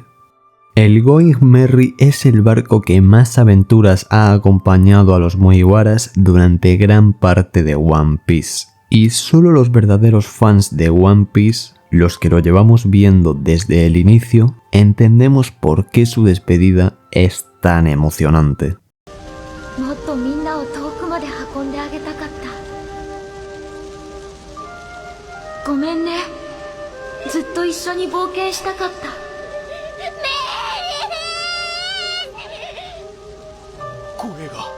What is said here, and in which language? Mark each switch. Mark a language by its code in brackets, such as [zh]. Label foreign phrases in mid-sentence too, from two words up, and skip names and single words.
[es] El Going Merry es el barco que más aventuras ha acompañado a los Mugiwaras durante gran parte de One Piece. Y solo los verdaderos fans de One Piece, los que lo llevamos viendo desde el inicio, entendemos por qué su despedida es tan emocionante. [ja] もっとみんなを遠くまで運んであげたかった。ごめんね。ずっと一緒に冒険したかった。声が。